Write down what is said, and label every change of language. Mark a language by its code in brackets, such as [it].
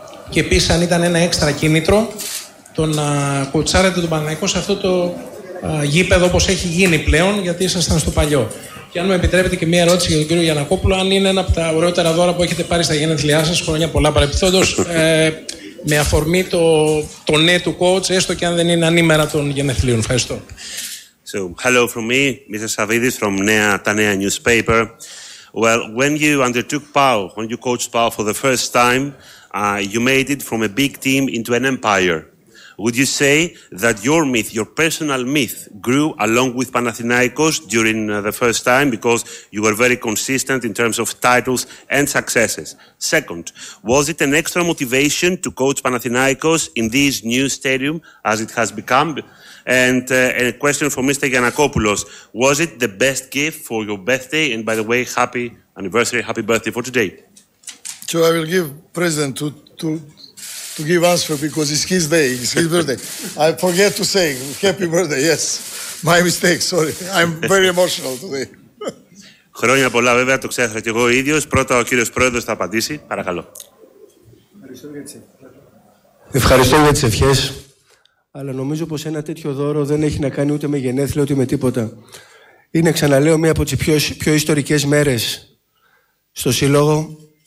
[el] Και επίσης αν ήταν ένα έξτρα κίνητρο το να κουτσάρετε τον Παναθηναϊκό σε αυτό το γήπεδο όπως έχει γίνει πλέον, γιατί ήσασταν στο παλιό. Και αν με επιτρέπετε και μία ερώτηση για τον κύριο Γιαννακόπουλο, αν είναι ένα από τα ωραιότερα δώρα που έχετε πάρει στα γενέθλιά σας, χρόνια πολλά παρεπιπτόντως, με αφορμή το ναι του coach, έστω και αν δεν είναι ανήμερα των γενεθλίων. Ευχαριστώ. [en] So, hello from me, Mr. Savidis from Nea, τα Νέα newspaper. Well, when you undertook PAO, when you coached PAO for the first time, you made it from a big team into an empire. Would you say that your myth, your personal myth, grew along with Panathinaikos during the first time because you were very consistent in terms of titles and successes? Second, was it an extra motivation to coach Panathinaikos in this new stadium as it has become? And a question for Mr. Giannakopoulos, was it the best gift for your birthday? And by the way, happy anniversary, happy birthday for today. So I will give present to give answer because it's his day, it's his birthday. I forget to say happy birthday, yes. My mistake, sorry. I'm very emotional today. [el] Χρόνια πολλά βέβαια, το ξέχασα και εγώ ο ίδιος. Πρώτα ο κύριος Πρόεδρος θα απαντήσει. Παρακαλώ. Ευχαριστώ για τις ευχές. Αλλά νομίζω πως ένα τέτοιο δώρο δεν έχει να κάνει ούτε με γενέθλια ούτε με τίποτα. Είναι, ξαναλέω, μία από τις πιο ιστορικές μέρες στο Σύλλογο.